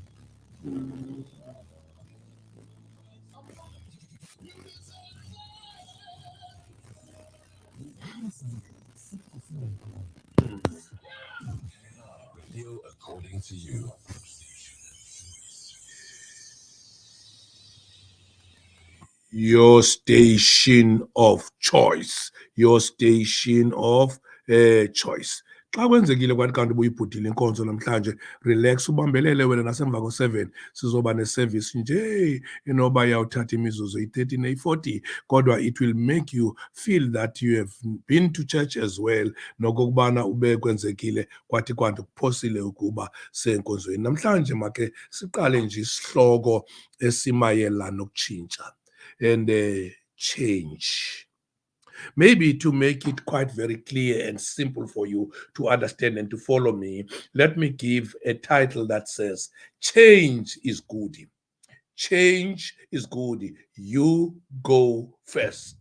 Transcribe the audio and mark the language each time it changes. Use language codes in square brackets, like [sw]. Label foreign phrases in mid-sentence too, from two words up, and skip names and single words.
[en] According to you. Your station of choice, your station of choice. [xh] Xa kwenzekile kwathi kanti ubuyibhudile inkonzo namhlanje, relax, ubambelele wena. Nasemva ko-7 sizoba neservice nje enoba yawuthatha imizuzu iyi-30 neyi-40, kodwa [en] it will make you feel that you have been to church as well, [xh] nokokubana ube kwenzekile kwathi kwanti kuphosile ukuba senkonzweni. Namhlanje make siqale nje isihloko esimayelana nokutshintsha [en] and change. Maybe to make it quite very clear and simple for you to understand and to follow me, let me give a title that says, Change is good. Change is good. You go first.